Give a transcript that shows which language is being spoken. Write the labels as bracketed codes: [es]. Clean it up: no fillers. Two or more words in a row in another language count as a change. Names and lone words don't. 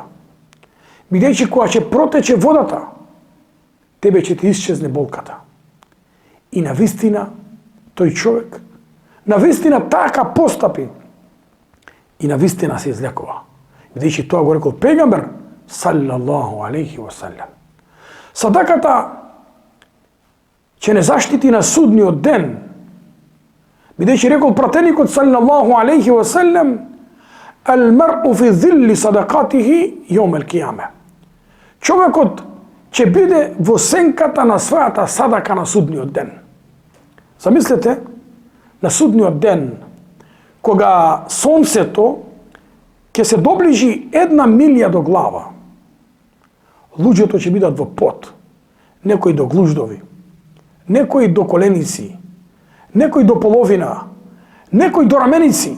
[mk] Бидејќи кога ќе протече водата, тебе ќе ти исчезне болката. И на вистина тој човек, на вистина така постапи и на вистина се излекува. Бидејќи тоа го рекол пегамбер [ar] صلى الله عليه وسلم. [mk] Садаката ќе не заштити на судниот ден, бидејќи рекол пратеникот [ar] صلى الله عليه وسلم, المرء في ظل صدقته يوم القيامة. [mk] Човекот ќе биде во сенката на својата садака на судниот ден. Замислете, на судниот ден, кога сонцето ќе се доближи 1 милја до глава, луѓето ќе бидат во пот, некои до глуждови, некои до коленици, некои до половина, некои до раменици.